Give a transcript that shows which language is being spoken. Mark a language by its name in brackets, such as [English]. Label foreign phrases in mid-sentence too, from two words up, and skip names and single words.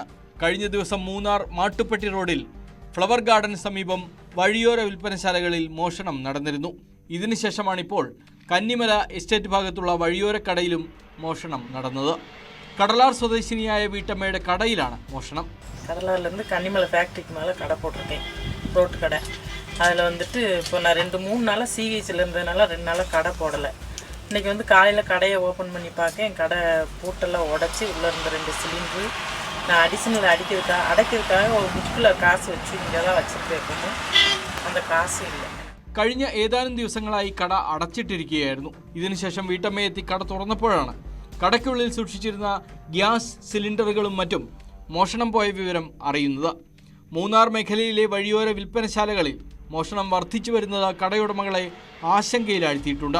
[Malayalam] കഴിഞ്ഞ ദിവസം മൂന്നാർ മാട്ടുപ്പെട്ടി റോഡിൽ ഫ്ലവർ ഗാർഡന് സമീപം വഴിയോര വിൽപ്പനശാലകളിൽ മോഷണം നടന്നിരുന്നു. ഇതിനുശേഷമാണിപ്പോൾ കന്നിമല എസ്റ്റേറ്റ് ഭാഗത്തുള്ള വഴിയോര കടയിലും മോഷണം നടന്നത്. കടലാർ സ്വദേശിനിയായ വീട്ടമ്മയുടെ കടയിലാണ് മോഷണം. [Tamil] கடலார்லேருந்து கன்னிமலை ஃபேக்ட்ரிக்கு மேலே கடை போட்டிருக்கேன், ரோட்டு கடை. அதில் வந்துட்டு இப்போ நான் 2-3 நாளாக சிஹெச்சில் இருந்ததுனால 2 நாளாக கடை போடலை. இன்றைக்கி வந்து காலையில் கடையை ஓப்பன் பண்ணி பார்க்க என் கடை பூட்டெல்லாம் உடச்சி உள்ளே இருந்த 2 சிலிண்ட்ரு நான் அடிஷனல் அடைக்கிறதுக்காக ஒரு புக்கில் காசு வச்சு இங்கே தான் வச்சுருக்கேன். அந்த காசு இல்லை. [Malayalam] കഴിഞ്ഞ ഏതാനും ദിവസങ്ങളായി കട അടച്ചിട്ടിരിക്കുകയായിരുന്നു. ഇതിനുശേഷം വീട്ടമ്മ എത്തി കട തുറന്നപ്പോഴാണ് കടയ്ക്കുള്ളിൽ സൂക്ഷിച്ചിരുന്ന ഗ്യാസ് സിലിണ്ടറുകളും മറ്റും മോഷണം പോയ വിവരം അറിയുന്നത്. മൂന്നാർ മേഖലയിലെ വഴിയോര വിൽപ്പനശാലകളിൽ മോഷണം വർദ്ധിച്ചു വരുന്നത് കടയുടമകളെ ആശങ്കയിലാഴ്ത്തിയിട്ടുണ്ട്.